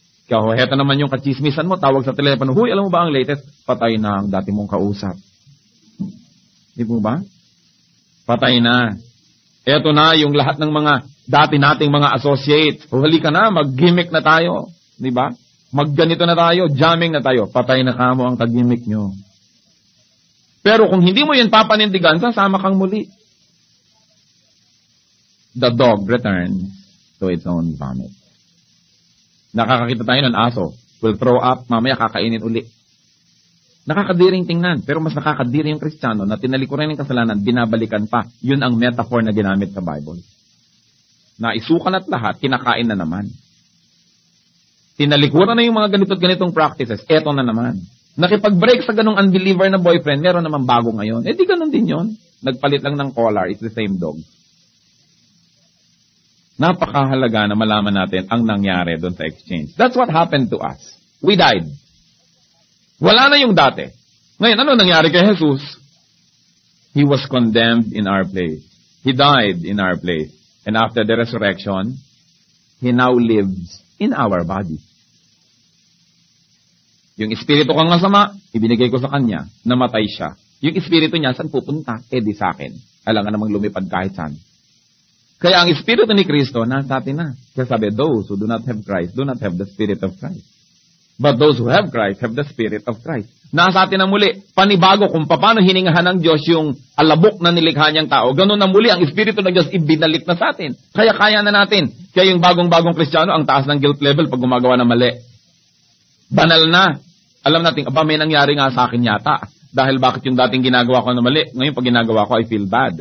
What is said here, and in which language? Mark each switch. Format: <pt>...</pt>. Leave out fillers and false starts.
<tl>Kaya heto naman yung kachismisan mo, tawag sa telepono, huy, alam mo ba ang latest? Patay na ang dati mong kausap. Di mo ba? Patay na. Eto na yung lahat ng mga dati nating mga associates. Halika na, mag-gimmick na tayo. Di ba? Magganito na tayo, jamming na tayo. Patay na kamo ang kag-gimmick nyo. Pero kung hindi mo yun papanindigan, sasama kang muli.</tl> <en>The dog returns to its own vomit.</en> <tl>Nakakakita tayo ng aso.</tl> <en>Will throw up,</en> <tl>mamaya kakainin uli. Nakakadiring tingnan, pero mas nakakadiri yung Kristiyano na tinalikuran ng kasalanan, binabalikan pa. Yun ang metaphor na ginamit sa Bible. Naisukan at lahat, kinakain na naman. Tinalikuran na yung mga ganito't-ganitong practices, eto na naman. Nakipag-break sa ganong unbeliever na boyfriend, meron naman bago ngayon. Di ganun din yun. Nagpalit lang ng collar,</tl> <en>it's the same dog.</en> <tl>Napakahalaga na malaman natin ang nangyari doon sa exchange.</tl> <en>That's what happened to us. We died.</en> <tl>Wala na yung dati. Ngayon, ano nangyari kay Jesus?</tl> <en>He was condemned in our place. He died in our place. And after the resurrection, He now lives in our body.</en> <tl>Yung espiritu kong masama, ibinigay ko sa Kanya, namatay siya. Yung espiritu niya, saan pupunta? Di sa akin. Alam nga namang lumipad kahit saan. Kaya ang espiritu ni Kristo, nasa atin na.</tl> <en>Kaya sabi, those who do not have Christ, do not have the Spirit of Christ. But those who have Christ, have the Spirit of Christ.</en> <tl>Nasa atin na muli, panibago kung paano hiningahan ng Diyos yung alabok na nilikha niyang tao. Ganun na muli, ang espiritu ng Diyos ibinalik na sa atin. Kaya kaya na natin. Kaya yung bagong-bagong Kristiyano, ang taas ng guilt level pag gumagawa ng mali. Banal na. Alam natin, may nangyari nga sa akin yata. Dahil bakit yung dating ginagawa ko na mali, ngayon pag ginagawa ko,</tl> <en>I feel bad.</en>